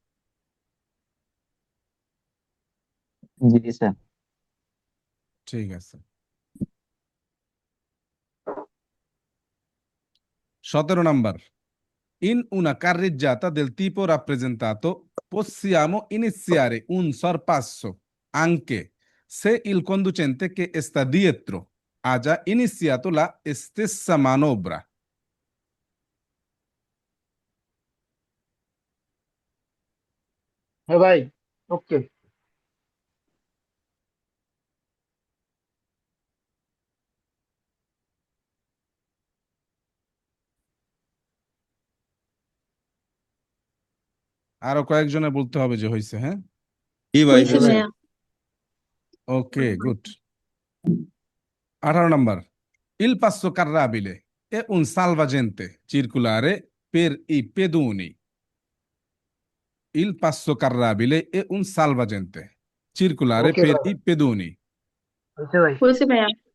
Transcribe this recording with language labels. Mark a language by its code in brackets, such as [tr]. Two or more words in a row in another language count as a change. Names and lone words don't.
[bn] জি স্যার। ঠিক আছে। 17 নম্বর, [it] in una carreggiata del tipo rappresentato possiamo iniziare un sorpasso anche se il conducente che sta dietro ha già iniziato la stessa manovra. [bn] হ্যাঁ ভাই ওকে আরো কয়েকজনে বলতে হবে যে হয়েছে। হ্যাঁ, জি ভাই হয়েছে হয়েছে ভাইয়া। [en] okay, good. [bn] 18 নম্বর, [it] il passo carrabile è un salvagente circolare per i pedoni. Il passo carrabile è un salvagente circolare [bn] ওকে [it] per [bn] ভাই [it] i pedoni. [bn] হয়েছে ভাই হয়েছে ভাইয়া।